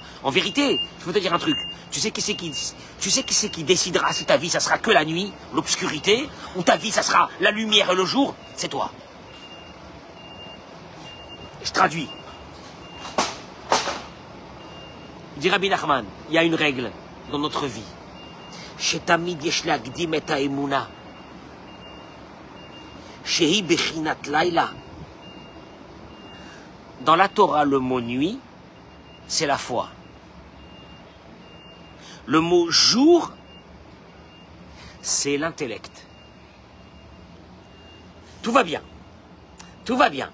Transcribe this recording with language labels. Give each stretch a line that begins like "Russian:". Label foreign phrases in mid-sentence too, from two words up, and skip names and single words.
French: En vérité, je veux te dire un truc. Tu sais qui c'est qui décidera si ta vie, ça sera que la nuit, l'obscurité, ou ta vie, ça sera la lumière et le jour? C'est toi. Je traduis. Dit Rabbi Nachman, il y a une règle dans notre vie.
Hebrew: שתמיד יש להגדים את האמונה. שהיא בחינת לילה.
French: Dans la Torah, le mot nuit, c'est la foi. Le mot jour, c'est l'intellect. Tout va bien. Tout va bien.